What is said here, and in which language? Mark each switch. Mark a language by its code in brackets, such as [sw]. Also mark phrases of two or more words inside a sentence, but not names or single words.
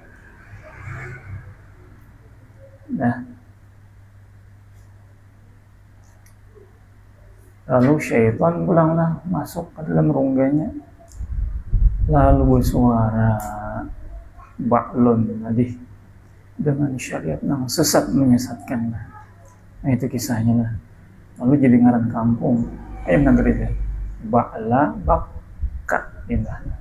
[id] Nah, lalu syaitan pulanglah masuk ke dalam rongganya, lalu bersuara ba'lun tadi dengan syariat yang sesat menyesatkan. Nah, itu kisahnya lah. [bjn] Lalu jadi ngaran kampung negeri itu ba'la baka indah.